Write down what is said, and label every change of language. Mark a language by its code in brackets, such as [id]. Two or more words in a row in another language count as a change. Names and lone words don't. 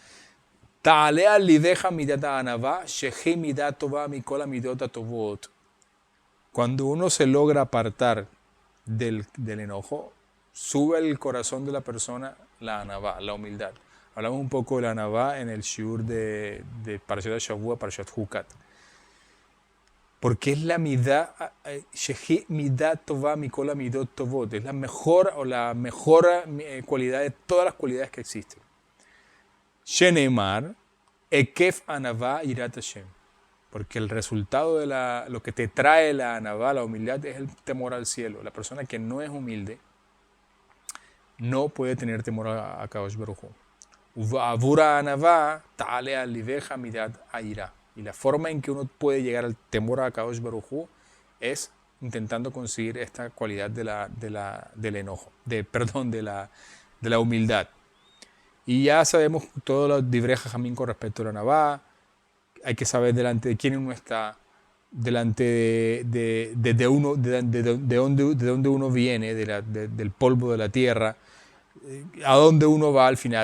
[es] Cuando uno se logra apartar del enojo, sube al corazón de la persona la anavá, la humildad. Hablamos un poco de la anavá en el shiur de [he] פרשת שבוע, [es] Parashat Hukat. Porque es la [he] מידה מידה טובה מכל מידות טובות, [es] es la mejor cualidad de todas las cualidades que existen. [he] שנאמר עקב ענוה יראת השם. [es] Porque el resultado de lo que te trae la anavá, la humildad, es el temor al cielo. La persona que no es humilde no puede tener temor a [he] קדוש ברוך הוא. עבור ענוה תעלה על לבך מדת היראה. [es] Y la forma en que uno puede llegar al temor a [he] קדוש ברוך הוא [es] es intentando conseguir esta cualidad del enojo, de la humildad. Y ya sabemos todo lo de Jamín con respecto a la Navá. Hay que saber delante de quién uno está, delante de dónde uno viene, del polvo de la tierra, a dónde uno va al final.